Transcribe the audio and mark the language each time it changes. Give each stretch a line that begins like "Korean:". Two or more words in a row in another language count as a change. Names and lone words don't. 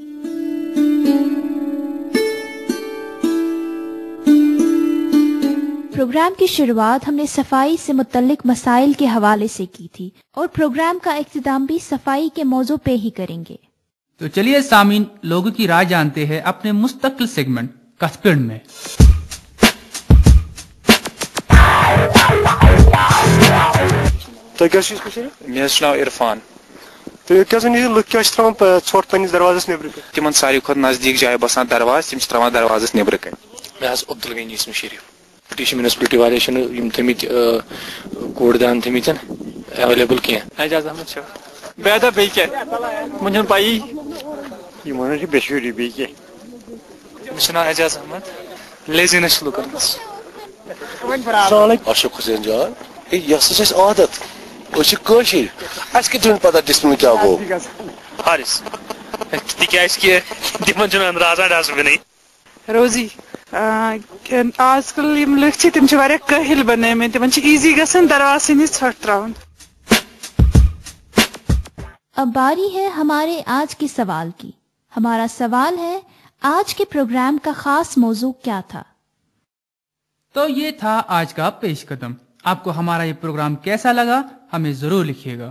Urdu: پروگرام کی شروعات ہم نے صفائی سے متعلق مسائل کے حوالے سے کی تھی اور پروگرام کا اختتام بھی صفائی کے موضوع پہ ہی کریں گے۔ تو چلیے سامعین، لوگوں کی رائے جانتے ہیں اپنے مستقل سیگمنٹ کتھ پڑھ میں۔
Kashmiri: مےٚ حظ چھُ ناو عرفان۔ ژھۄٹھ پننِس دروازس نیبرٕ کَنۍ؟ تِمن ساروی کھۄتہٕ نزدیٖک جایہِ باسان دروازٕ، تِم چھِ تراوان دروازس نیبرٕ کَنۍ۔ مےٚ حظ عبدالغنی اسم شریف۔ ٹی میونسپلٹی والے چھِنہٕ یِم تھٲمٕتۍ کوڑ دان تھٲمٕتۍ ایویلیبل کینٛہہ۔ اعجاز احمد چھُ بیدا بیٚیہِ کیٛاہ وۄنۍ چھَنہٕ پَیی یِمن حظ چھِ بےٚشوٗری بیٚیہِ کیٛاہ۔ مےٚ چھُ ناو اعجاز احمد۔ لیزینس چھِ لُکن منٛز۔ اشرف حسین جان، یہ ہسا چھِ اَسہِ عادت، أسۍ چھِ کٲشِرۍ، اَسہِ کِتھ چھُنہٕ پتہ ڈسٹبن کیٛاہ گوٚو۔ حارث تِکیٛازِ کہِ تِمن چھُنہٕ اندازا ڈسٹبنٕے۔ روزی آج کل یم لُکھ چھِ تِم چھِ واریاہ کٲہِل بنٲومٕتۍ، تِمن چھِ ایزی گژھان دروازٕ نِش ژھۄٹھ تراوُن۔
Urdu: اب باری ہے ہمارے آج کے سوال کی۔ ہمارا سوال ہے، آج کے پروگرام کا خاص موضوع کیا تھا؟ تو یہ تھا آج کا پیش قدم۔ آپ کو ہمارا یہ پروگرام کیسا لگا ہمیں ضرور لکھیے گا۔